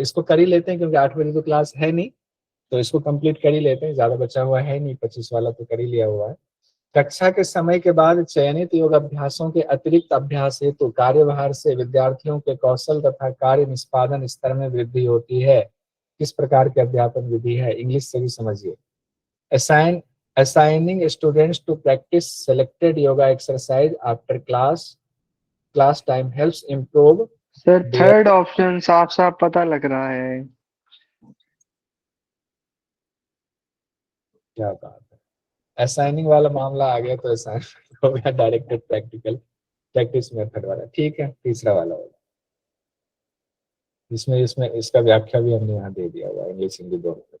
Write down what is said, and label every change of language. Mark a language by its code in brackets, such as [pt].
[hi] इसको कर ही लेते हैं क्योंकि 8 बजे तो क्लास है नहीं, तो इसको कंप्लीट कर ही लेते हैं, ज्यादा बचा हुआ है नहीं, 25 वाला तो कर ही लिया हुआ है। कक्षा के समय के बाद चयनित योग अभ्यासों के अतिरिक्त अभ्यास हेतु तो कार्यभार से विद्यार्थियों के कौशल तथा कार्य निष्पादन स्तर में वृद्धि होती है। किस प्रकार की अध्यापन विधि है? इंग्लिश से भी समझिए। [en] assigning students to practice selected yoga exercise after class time helps improve [hi] sir [en] their [hi] third option साफ साफ पता लग रहा है। क्या बात है, असाइनिंग वाला मामला आ गया तो असाइनमेंट हो गया डायरेक्टेड प्रैक्टिस मेथड वाला। ठीक है, तीसरा वाला होगा, इसमें इसका व्याख्या भी हमने यहाँ दे दिया हुआ है, इंग्लिश हिंदी दोनों।